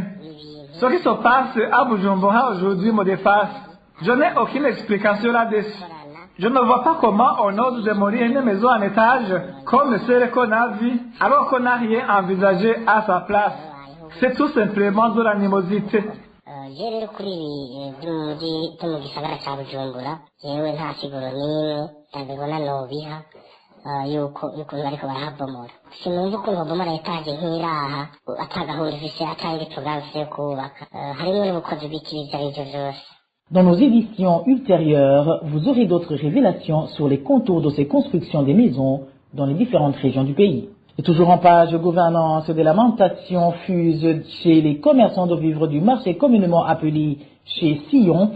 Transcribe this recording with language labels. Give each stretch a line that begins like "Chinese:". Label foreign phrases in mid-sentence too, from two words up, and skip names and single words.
French: Ce qui se passe à Bujumbura aujourd'hui me dépasse. Je n'ai aucune explication là-dessus. Je ne vois pas comment on ose démolir une maison en étage comme celle qu'on a vue alors qu'on n'a rien envisagé à sa place. C'est tout simplement de l'animosité.
Rundi: Rero kuri ibi by'umujyi byo mu gisagara cya Bujumbura yewe nta siguro n'imwe ndabibona nobiha y'ukuntu bariko barahabomora sinumva ukuntu babomora etaje nk'iraha atagahunda ifise atanga iporogaramu yo kubaka harimo n'ubukozi bw'ikibija arivyo vyose.
French: Dans nos éditions ultérieures, vous aurez d'autres révélations sur les contours de ces constructions des maisons dans les différentes régions du pays. Et toujours en page gouvernance, des lamentations fusent chez les commerçants de vivres du marché communément appelé chez Sillon.